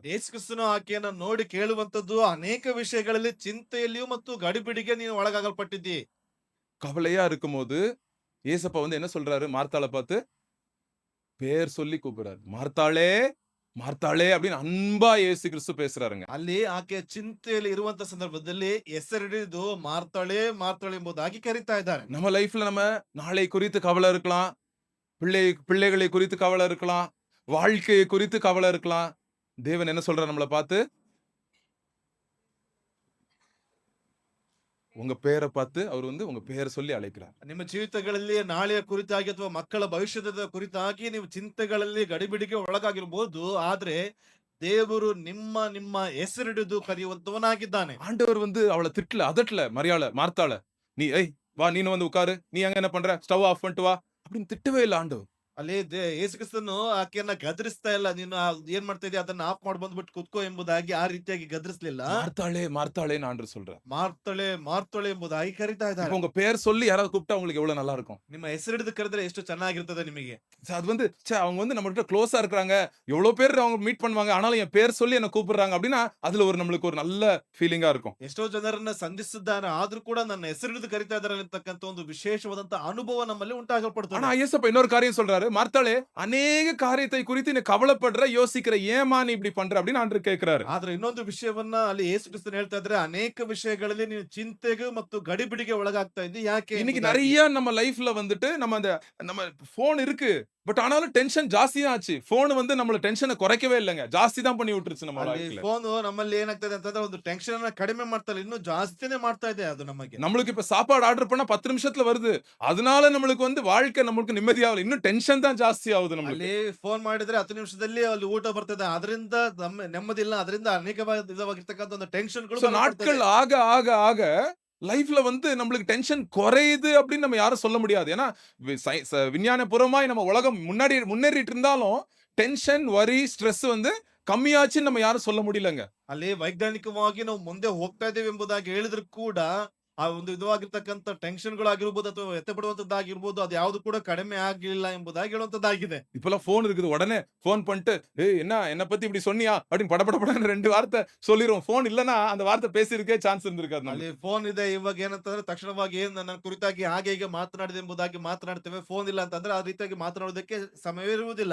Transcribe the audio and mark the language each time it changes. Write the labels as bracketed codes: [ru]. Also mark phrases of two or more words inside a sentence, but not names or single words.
[kn] ಯೇಸು ಕ್ರಿಸ್ತನು ಆಕೆಯನ್ನ ನೋಡಿ ಕೇಳುವಂತದ್ದು, ಅನೇಕ ವಿಷಯಗಳಲ್ಲಿ ಚಿಂತೆಯಲ್ಲಿಯೂ ಮತ್ತು ಗಡಿಬಿಡಿಗೆ ನೀನು ಒಳಗಾಗಲ್ಪಟ್ಟಿದ್ದಿ. [ta] கவலையா இருக்கும்போது ஏசப்பா வந்து என்ன சொல்றாரு, மார்த்தாளை பார்த்து பேர் சொல்லி கூப்பிடுறாரு. மார்த்தாளே, மார்த்தாளே அப்படின்னு அன்பா இயேசு கிறிஸ்து பேசுறாருங்க. [kn] ಅಲ್ಲಿ ಆಕೆ ಚಿಂತೆಯಲ್ಲಿ ಇರುವಂತ ಸಂದರ್ಭದಲ್ಲಿ ಹೆಸರಿಡಿದು ಮಾರ್ತಾಳೆ ಮಾರ್ತಾಳೆ ಎಂಬುದಾಗಿ ಕರೀತಾ ಇದ್ದಾರೆ. [ta] நம்ம லைஃப்ல நம்ம நாளை குறித்து கவலை இருக்கலாம், பிள்ளைகளை குறித்து கவலை இருக்கலாம், வாழ்க்கையை குறித்து கவலை இருக்கலாம். தேவன் என்ன சொல்றாரு நம்மளை பார்த்து, உங்க பேரை பார்த்து அவர் வந்து உங்க பேரை சொல்லி அழைக்கிறார். [kn] ನಿಮ್ಮ ಜೀವಿತಗಳಲ್ಲಿ ನಾಳೆಯ ಕುರಿತಾಗಿ ಅಥವಾ ಮಕ್ಕಳ ಭವಿಷ್ಯದ ಕುರಿತಾಗಿ ನೀವು ಚಿಂತೆಗಳಲ್ಲಿ ಗಡಿಬಿಡಿಗೆ ಒಳಗಾಗಿರ್ಬೋದು. ಆದ್ರೆ ದೇವರು ನಿಮ್ಮ ನಿಮ್ಮ ಹೆಸರಿಡಿದು ಕರೆಯುವಂತವನಾಗಿದ್ದಾನೆ. [ta] ஆண்டவர் வந்து அவள திட்டல, அதட்டல மார்த்தாள. நீ ஏய் வா நீனு வந்து உட்காரு. நீ அங்க என்ன பண்ற? [en] stove off [ta] பண்ணிட்டு வா. அப்படின்னு திட்டவே இல்ல ஆண்டவர். [kn] ಅಲ್ಲಿ ಯೇಸು ಕ್ರಿಸ್ತನು ಆಕೆಯನ್ನ ಗದರಿಸ್ತಾ ಇಲ್ಲ. ನೀನು ಏನ್ ಮಾಡ್ತಾ ಇದೀಯ ಅದನ್ನ ಆಫ್ ಮಾಡಿ ಬಂದ್ಬಿಟ್ಟು ಕುತ್ಕೋ ಎಂಬುದಾಗಿ ಆ ರೀತಿಯಾಗಿ ಗದರಿಸ್ಲಿಲ್ಲ. [ta] மார்த்தாளே மார்த்தாளேன்னு ஆண்டவர் சொல்றார். [kn] ಮಾರ್ತಳೆ ಮಾರ್ತಳೆ ಎಂಬುದಾಗಿ ಕರಿತಾ [ta] இப்ப [kn] ಇದ್ದಾರೆ. [ta] உங்க பேர் சொல்லி யாராவது கூப்பிட்டா உங்களுக்கு எவ்வளவு நல்லா இருக்கும். [kn] ನಿಮ್ಮ ಹೆಸರಿಡಿದು ಕರೆದ್ರೆ ಎಷ್ಟು ಚೆನ್ನಾಗಿರ್ತದೆ ನಿಮಗೆ. [ta] அது வந்து அவங்க வந்து நம்ம கிட்ட க்ளோஸா இருக்காங்க. எவ்வளவு பேர் அவங்க மீட் பண்ணுவாங்க. ஆனாலும் என் பேர் சொல்லி என்ன கூப்பிடுறாங்க அப்படின்னா அதுல நம்மளுக்கு ஒரு நல்ல ஃபீலிங்கா இருக்கும். [kn] ಎಷ್ಟೋ ಜನರನ್ನ ಸಂಧಿಸಿದ್ದಾರೆ ಆದ್ರೂ ಕೂಡ ನನ್ನ ಹೆಸರಿಡಿದು ಕರಿತಾ ಇದ್ದಾರೆ ಅಂತಕ್ಕಂಥ ಒಂದು ವಿಶೇಷವಾದಂತ ಅನುಭವ ನಮ್ಮಲ್ಲಿ [ta] ஆனா [kn] ಉಂಟಾಗಲ್ಪಡುತ್ತದೆ. [ta] இயேசப்பா இன்னொரு காரியம் சொல்றாரு. மார்த்தாளே அநேக காரியத்தை குறித்து நீ கவலைப்படுற, யோசிக்கிற, ஏமா நீ இப்படி பண்ற அப்படின்னு ஆண்டவர் கேட்கிறாரு. [kn] ಆದ್ರೆ ಇನ್ನೊಂದು ವಿಷಯವನ್ನ ಅಲ್ಲಿ ಯೇಸು ಕ್ರಿಸ್ತನ್ ಹೇಳ್ತಾ ಇದ್ರೆ, ಅನೇಕ ವಿಷಯಗಳಲ್ಲಿ ನೀನು ಚಿಂತೆಗೆ ಮತ್ತು ಗಡಿಬಿಡಿಗೆ ಒಳಗಾಗ್ತಾ ಇದ್ದಿ ಯಾಕೆ [ta] இன்னைக்கு [kn] ಎಂಬುದಾಗಿ. [ta] நிறைய நம்ம லைஃப்ல வந்துட்டு நம்ம போன் இருக்கு. பட் ஆனாலும் டென்ஷன் ஜாஸ்தியா ஆச்சு. போன் வந்து நம்மள டென்ஷனை குறைக்கவே இல்லைங்க. ஜாஸ்தி தான் பண்ணி விட்டுருச்சு நம்ம [kn] ಅಲ್ಲಿ [ta] லைஃப்ல. [kn] ಫೋನ್ ನಮ್ಮಲ್ಲಿ ಏನಾಗ್ತದೆ ಅಂತಂದ್ರೆ ಒಂದು ಟೆನ್ಷನ್ ಅನ್ನ ಕಡಿಮೆ ಮಾಡ್ತಾ ಇಲ್ಲ, ಇನ್ನೂ ಜಾಸ್ತಿನೇ ಮಾಡ್ತಾ ಇದೆ ಅದು ನಮಗೆ. [ta] நம்மளுக்கு இப்ப சாப்பாடு ஆர்டர் பண்ணா 10 நிமிஷத்துல வருது. அதனால நம்மளுக்கு வந்து வாழ்க்கை நம்மளுக்கு நிம்மதியாகல. இன்னும் டென்ஷன் தான் ஜாஸ்தி ஆகுது நம்மளுக்கு. [kn] ಅಲ್ಲಿ ಫೋನ್ ಮಾಡಿದ್ರೆ 10 ನಿಮಿಷದಲ್ಲಿ ಅಲ್ಲಿ ಊಟ ಬರ್ತದೆ, ಅದರಿಂದ ನೆಮ್ಮದಿ ಇಲ್ಲ, ಅದರಿಂದ ಅನೇಕವಾಗಿರ್ತಕ್ಕಂಥ ಒಂದು ಟೆನ್ಷನ್ಗಳು [ta] So, நாட்கள் ஆக ஆக ஆக லைஃப்ல வந்து நம்மளுக்கு டென்ஷன் குறையுது அப்படின்னு நம்ம யாரும் சொல்ல முடியாது. ஏன்னா விஞ்ஞானபூர்வமாய் நம்ம உலகம் முன்னேறிட்டு இருந்தாலும் டென்ஷன் வரி ஸ்ட்ரெஸ் வந்து கம்மியாச்சுன்னு நம்ம யாரும் சொல்ல முடியலங்க. [kn] ಅಲ್ಲಿ ವೈಜ್ಞಾನಿಕವಾಗಿ ನಾವು ಮುಂದೆ ಹೋಗ್ತಾ ಇದ್ದೇವೆ ಎಂಬುದಾಗಿ ಹೇಳಿದ್ರು ಕೂಡ ಆ ಒಂದು ವಿಧವಾಗಿರ್ತಕ್ಕಂಥ ಟೆನ್ಷನ್ಗಳಾಗಿರ್ಬೋದು ಅಥವಾ ವ್ಯಥೆ ಪಡುವಂತದ್ದಾಗಿರ್ಬೋದು ಅದು ಯಾವ್ದು ಕೂಡ ಕಡಿಮೆ ಆಗ್ಲಿಲ್ಲ ಎಂಬುದಾಗಿ ಹೇಳುವಂತದ್ದಾಗಿದೆ. [ta] இப்பெல்லாம் போன் இருக்குது. உடனே போன் பண்ணிட்டு ஏய் என்ன பத்தி இப்படி சொன்னியா அப்படின்னு படபடன்னு 2 வார்த்தை சொல்லிரும். போன் இல்லனா அந்த வார்த்தை பேசியிருக்கே சான்ஸ் இருந்திருக்காது நமக்கு. [kn] ಅಲ್ಲಿ ಫೋನ್ ಇದೆ ಇವಾಗ ಏನಂತಂದ್ರೆ ತಕ್ಷಣವಾಗಿ ನನ್ನ ಕುರಿತಾಗಿ ಹಾಗೆ ಹೀಗೆ ಮಾತನಾಡಿದೆ ಎಂಬುದಾಗಿ ಮಾತನಾಡ್ತೇವೆ. ಫೋನ್ ಇಲ್ಲ ಅಂತಂದ್ರೆ ಆ ರೀತಿಯಾಗಿ ಮಾತನಾಡೋದಕ್ಕೆ ಸಮಯವೇ ಇರುವುದಿಲ್ಲ.